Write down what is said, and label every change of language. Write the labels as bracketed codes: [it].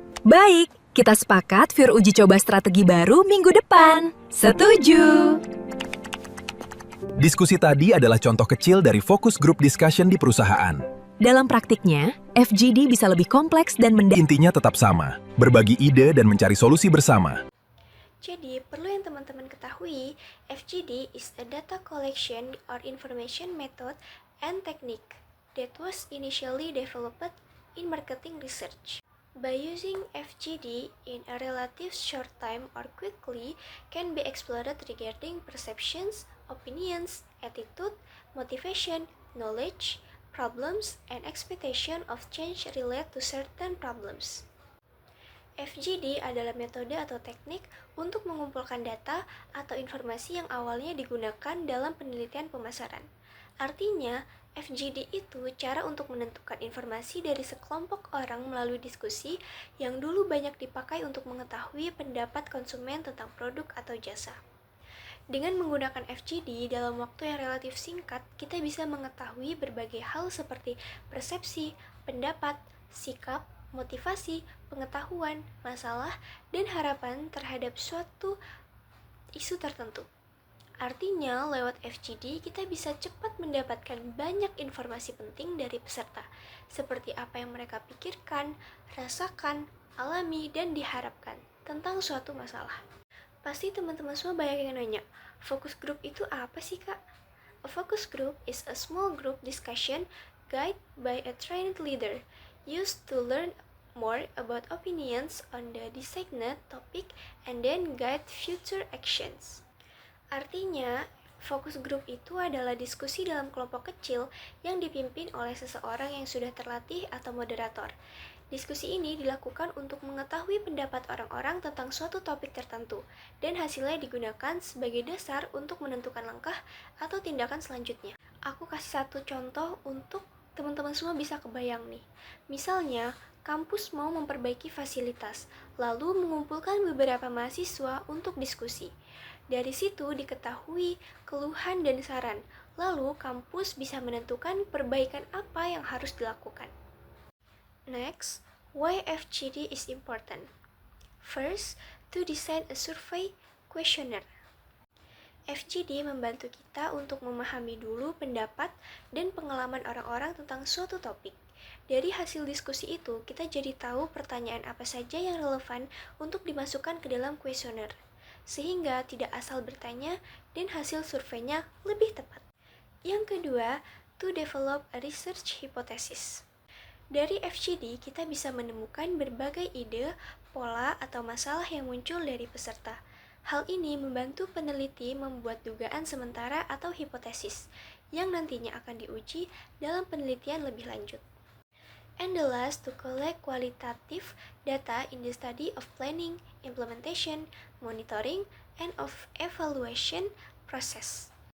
[id] Baik, kita sepakat Fir uji coba strategi baru minggu depan. Setuju! Diskusi tadi adalah contoh kecil dari focus group discussion di perusahaan. Dalam praktiknya, FGD bisa lebih kompleks dan Intinya tetap sama, berbagi ide dan mencari solusi bersama. Jadi, perlu yang teman-teman ketahui, [en] FGD is a data collection or information method and technique that was initially developed in marketing research. By using FGD in a relative short time or quickly can be explored regarding perceptions, opinions, attitude, motivation, knowledge, problems, and expectation of change related to certain problems. [id] FGD adalah metode atau teknik untuk mengumpulkan data atau informasi yang awalnya digunakan dalam penelitian pemasaran. Artinya, FGD itu cara untuk menentukan informasi dari sekelompok orang melalui diskusi yang dulu banyak dipakai untuk mengetahui pendapat konsumen tentang produk atau jasa. Dengan menggunakan FGD dalam waktu yang relatif singkat, kita bisa mengetahui berbagai hal seperti persepsi, pendapat, sikap, motivasi, pengetahuan, masalah, dan harapan terhadap suatu isu tertentu. Artinya, lewat FGD kita bisa cepat mendapatkan banyak informasi penting dari peserta, seperti apa yang mereka pikirkan, rasakan, alami, dan diharapkan tentang suatu masalah. Pasti teman-teman semua banyak yang nanya, focus group itu apa sih, Kak? [en] A focus group is a small group discussion guided by a trained leader used to learn more about opinions on the designated topic and then guide future actions. [id] Artinya, fokus group itu adalah diskusi dalam kelompok kecil yang dipimpin oleh seseorang yang sudah terlatih atau moderator. Diskusi ini dilakukan untuk mengetahui pendapat orang-orang tentang suatu topik tertentu, dan hasilnya digunakan sebagai dasar untuk menentukan langkah atau tindakan selanjutnya. Aku kasih satu contoh untuk teman-teman semua bisa kebayang nih. Misalnya, kampus mau memperbaiki fasilitas, lalu mengumpulkan beberapa mahasiswa untuk diskusi. Dari situ diketahui keluhan dan saran, lalu kampus bisa menentukan perbaikan apa yang harus dilakukan. [en] Next, why FGD is important? First, to design a survey questionnaire. [id] FGD membantu kita untuk memahami dulu pendapat dan pengalaman orang-orang tentang suatu topik. Dari hasil diskusi itu, kita jadi tahu pertanyaan apa saja yang relevan untuk dimasukkan ke dalam kuesioner, sehingga tidak asal bertanya dan hasil surveinya lebih tepat. Yang kedua, [en] to develop a research hypothesis. [id] Dari FGD, kita bisa menemukan berbagai ide, pola, atau masalah yang muncul dari peserta. Hal ini membantu peneliti membuat dugaan sementara atau hipotesis, yang nantinya akan diuji dalam penelitian lebih lanjut. [en] And the last, to collect qualitative data in the study of planning, implementation, monitoring, and of evaluation process.